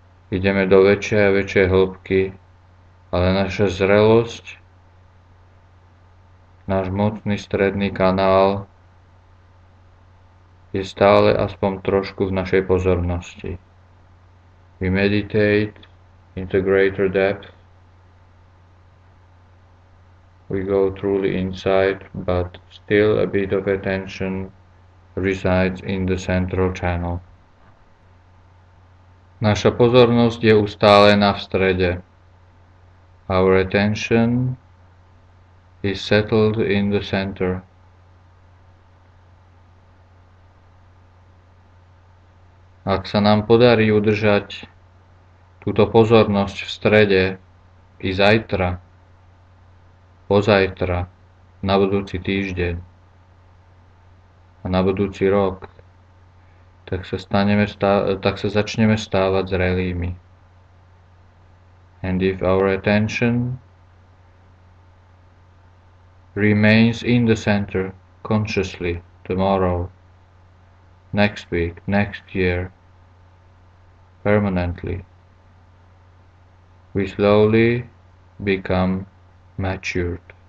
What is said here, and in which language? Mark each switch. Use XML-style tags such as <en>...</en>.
<sk>Ideme do väčšej a väčšej hĺbky, ale naša zrelosť, náš mocný stredný kanál je stále aspoň trošku v našej pozornosti.</sk> <en>We meditate into greater depth. We go truly inside, but still a bit of attention resides in the central channel.</en> <sk>Naša pozornosť je ustálená v strede.</sk> <en>Our attention is settled in the center.</en> <sk>Ak sa nám podarí udržať túto pozornosť v strede i zajtra, pozajtra, na budúci týždeň a na budúci rok, tak sa začneme stávať zrelými.</sk> <en>And if our attention remains in the center consciously tomorrow, next week, next year, permanently, we slowly become matured.</en>